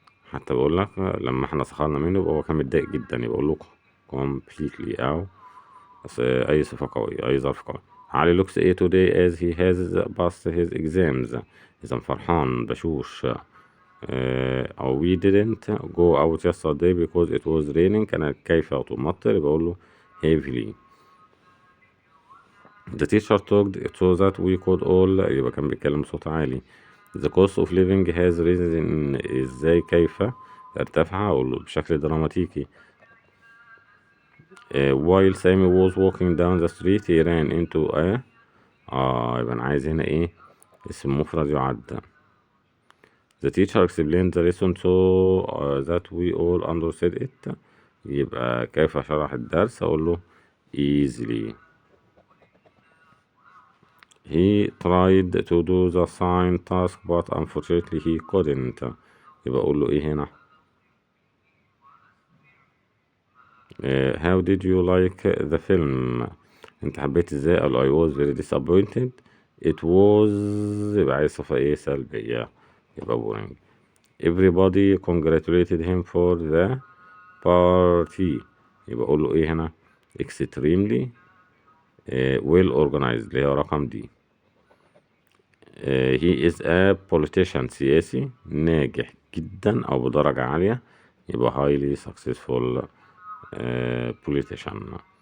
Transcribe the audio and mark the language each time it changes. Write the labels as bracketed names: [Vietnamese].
[Arabic] حتى بقول لك لما احنا سخرنا منه يبقى هو كان متضايق جدا يبقى أقول له completely أو بس أي صفة قوية أي ظرف قوي. [English] Ali looks a today as he has passed his exams [Arabic] إذا فرحان بشوش. [English] أو we didn't go out yesterday because it was raining [Arabic] كان كيف تمطر يبقى أقول له [English] heavily. The teacher talked so that we could all [Arabic] يبقى كان بيتكلم بصوت عالي. [English] The cost of living has risen [Arabic] ازاي كيف ارتفع أقول له بشكل دراماتيكي. [English] while Sammy was walking down the street he ran into a [Arabic] يبقى أنا عايز هنا إيه اسم مفرد يعد. [English] The teacher explained the lesson so that we all understood it [Arabic] يبقى كيف شرح الدرس أقول له [English] easily. He tried to do the sign task but unfortunately he couldn't [Arabic] يبقى أقول له إيه هنا [English] how did you like the film [Arabic] أنت حبيت إزاي قال [English] I was very disappointed it was [Arabic] يبقى عايز صفة إيه سلبية يبقى [English] boring. everybody congratulated him for the party [Arabic] يبقى أقول له إيه هنا [English] extremely well organized [Arabic] اللي هي رقم دي. [English] he is a politician [Arabic] سياسي ناجح جدا أو بدرجة عالية يبقى [English] highly successful politician.